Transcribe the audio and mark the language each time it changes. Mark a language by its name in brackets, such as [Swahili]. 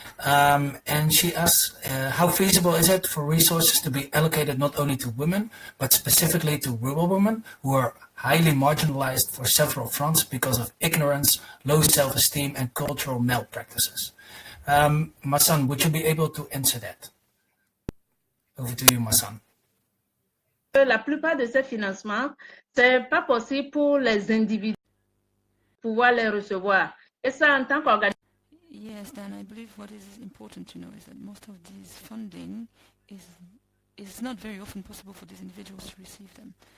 [English] And she asks, how feasible is it for resources to be allocated not only to women, but specifically to rural women who are highly marginalized for several fronts because of ignorance, low self-esteem, and cultural malpractices? Masan, would you be able to answer that? Over to you, Masan. [French] La plupart de ces financements, c'est pas possible pour les individus pouvoir les recevoir. Et ça, en tant qu'organisation. [English] Yes, Dan, I believe what is important to know is that most of these funding is not very often possible for these individuals to receive them.